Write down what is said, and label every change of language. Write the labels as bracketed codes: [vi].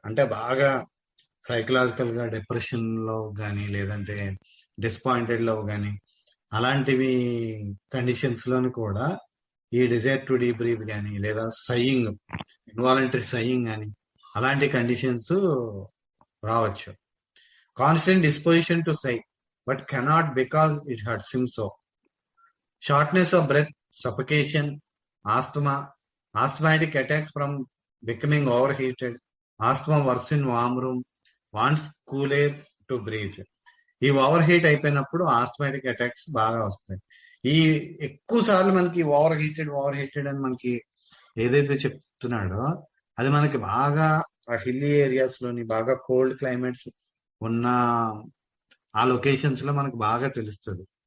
[te] అంటే బాగా సైకలాజికల్ గా డిప్రెషన్ లో కానీ లేదంటే డిసప్పాయింటెడ్ లో కానీ అలాంటివి కండిషన్స్ లోని కూడా ఈ [en] desire to deep breath [te] కానీ లేదా సైయింగ్, ఇన్వాలంటరీ సైయింగ్ కానీ అలాంటి కండిషన్స్ రావచ్చు. [en] Constant disposition to sigh but cannot because it hurts him so. Shortness of breath, suffocation, asthma, asthmatic attacks from becoming overheated, asthma worse in warm room, wants cool air to breathe. [te] ఈ over heat అయిపోయినప్పుడు asthmatic attacks బాగా వస్తాయి. ఈ ఎక్కువ సార్లు మనకి over heated అని మనకి ఏదైతే చెప్తున్నాడో అది మనకి బాగా హిల్లీ ఏరియాస్ లోని బాగా కోల్డ్ క్లైమేట్స్ ఉన్న ఆ లొకేషన్స్ లో మనకు బాగా తెలుస్తుంది.